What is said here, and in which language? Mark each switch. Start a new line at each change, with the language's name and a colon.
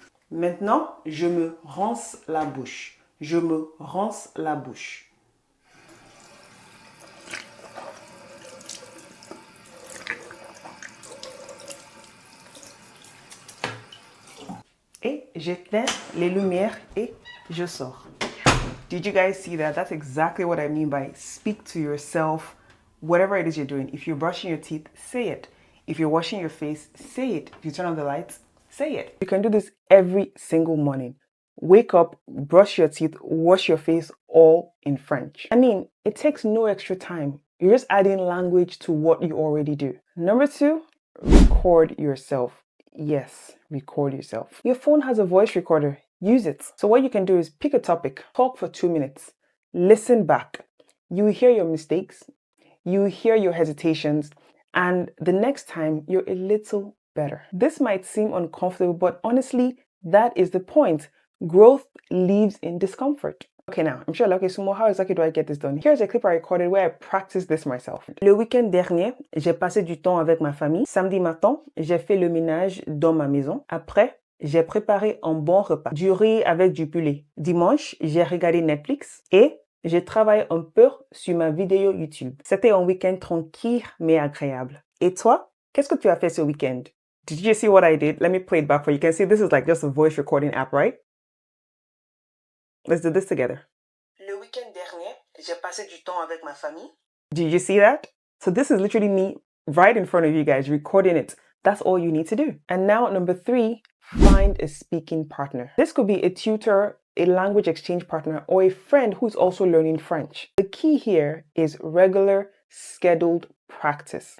French: Maintenant, je me rince la bouche. Je me rince la bouche. Et j'éteins les lumières et je sors.
English: Did you guys see that? That's exactly what I mean by speak to yourself, whatever it is you're doing. If you're brushing your teeth, say it. If you're washing your face, say it. If you turn on the lights, say it. You can do this every single morning. Wake up, brush your teeth, wash your face, all in French. I mean, it takes no extra time. You're just adding language to what you already do. Number 2, record yourself. Yes, record yourself. Your phone has a voice recorder. Use it. So what you can do is pick a topic, talk for 2 minutes, listen back. You will hear your mistakes, you will hear your hesitations, and the next time you're a little better. This might seem uncomfortable, but honestly, that is the point. Growth lives in discomfort. Okay, now, I'm sure, okay, Sumo, how exactly do I get this done? Here's a clip I recorded where I practiced this myself.
French: Le week-end dernier, j'ai passé du temps avec ma famille. Samedi matin, j'ai fait le ménage dans ma maison. Après, j'ai préparé un bon repas. Du riz avec du poulet. Dimanche, j'ai regardé Netflix et j'ai travaillé un peu sur ma vidéo YouTube. C'était un week-end tranquille mais agréable. Et toi, qu'est-ce que tu as fait ce week-end?
English: Did you see what I did? Let me play it back for you. You can see this is like just a voice recording app, right? Let's do this together.
French: Le week-end dernier, j'ai passé du temps avec ma famille.
English: Did you see that? So this is literally me right in front of you guys, recording it. That's all you need to do. And now number 3, find a speaking partner. This could be a tutor, a language exchange partner, or a friend who's also learning French. The key here is regular, scheduled practice.